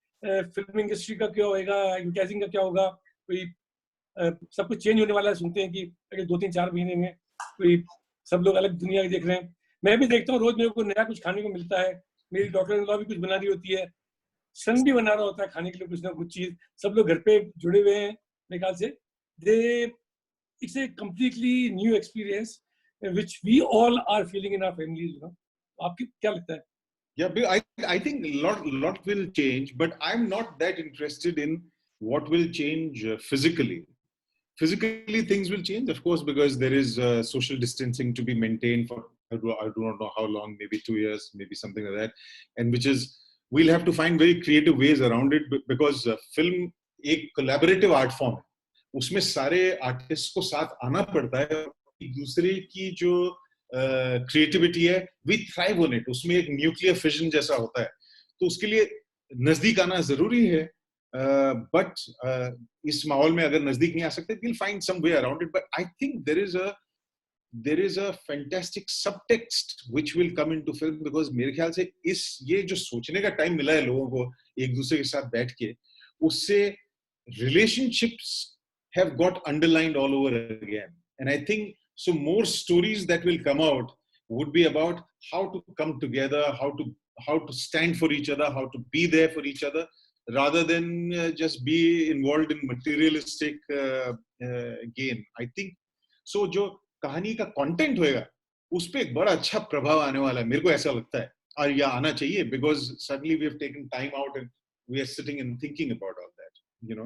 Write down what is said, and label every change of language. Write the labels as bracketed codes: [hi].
[hi] Film industry का क्या होगा, एडवर्टाइजिंग का क्या होगा? कोई सब कुछ चेंज होने वाला है, सुनते हैं कि अगले 2-3-4 महीने में कोई सब लोग अलग दुनिया देख रहे हैं। मैं भी देखता हूँ, रोज मेरे को नया कुछ खाने को मिलता है। मेरी डॉक्टर इन लॉ भी कुछ बना रही होती है, सन भी बना रहा होता है खाने के लिए कुछ ना कुछ चीज। सब लोग घर पे जुड़े हुए हैं मेरे ख्याल से। [en] It's a completely new experience which we all are feeling in our families, you know. [hi] आपकी क्या लगता है? [en] Yeah, I think lot will change, but I'm not that interested in what will change physically. Physically, things will change, of course, because there is social distancing to be maintained for I do not know how long, maybe 2 years, maybe something like that, and which is we'll have to find very creative ways around it because film [hi] एक [en] collaborative art form [hi] है. उसमें सारे artist को साथ आना पड़ता है, एक दूसरे की जो क्रिएटिविटी है [en] We thrive on it. [hi] उसमें एक न्यूक्लियर फिजन जैसा होता है, तो उसके लिए नजदीक आना जरूरी है। बट इस माहौल में अगर नजदीक नहीं आ सकते, [en] we'll find some way around it. But I think there is a fantastic subtext which will come into film because [hi] मेरे ख्याल से ये जो सोचने का टाइम मिला है लोगों को एक दूसरे के साथ बैठ के, उससे [en] relationships have got underlined all over again. And I think so more stories that will come out would be about how to come together, how to stand for each other, how to be there for each other, rather than just be involved in materialistic gain. I think so [hi] जो कहानी का content होएगा उस पे एक बड़ा अच्छा प्रभाव आने वाला है, मेरे को ऐसा लगता है, और यह आना चाहिए [en] because suddenly we have taken time out and we are sitting and thinking about all that, you know.